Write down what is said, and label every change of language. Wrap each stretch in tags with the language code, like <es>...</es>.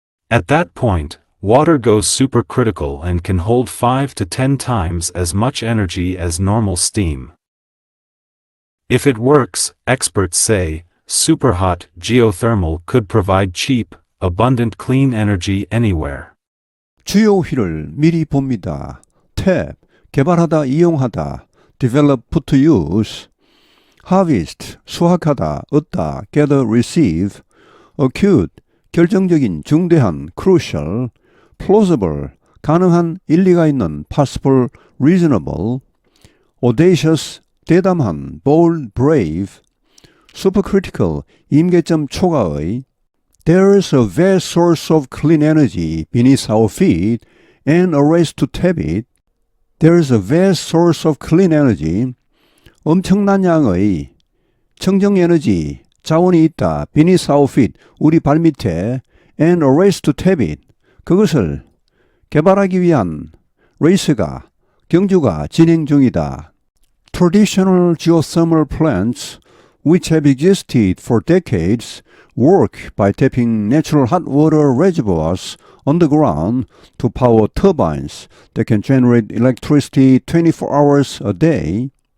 <en>At that point, water goes supercritical and can hold 5 to 10 times as much energy as normal steam. If it works, experts say, superhot geothermal could provide cheap, abundant clean energy anywhere.</en> <ko>주요 휘를 미리 봅니다. Tap, 개발하다, 이용하다.</ko> <en>Develop, put to use. Harvest,</en> <ko>수확하다, 얻다,</ko> <en>gather, receive.</en> <ko>Acute, 결정적인, 중대한, crucial. Plausible, 가능한, 일리가 있는,</ko> <en>possible, reasonable. Audacious, 대담한, bold, brave.</en> <ko>Supercritical, 임계점 초과의.</ko> <en>There is a vast source of clean energy beneath our feet and a race to tap it. There is a vast source of clean energy.</en> <ko>엄청난 양의 청정에너지, 자원이 있다.</ko> <en>beneath our feet,</en> <ko>우리 발밑에.</ko> <en>and a race to tap it.</en> <ko>그것을 개발하기 위한 레이스가, 경주가 진행 중이다.</ko> <en>Traditional geothermal plants, which have existed for decades, work by tapping natural hot water reservoirs underground to power turbines that can generate electricity 24 hours a day.</en>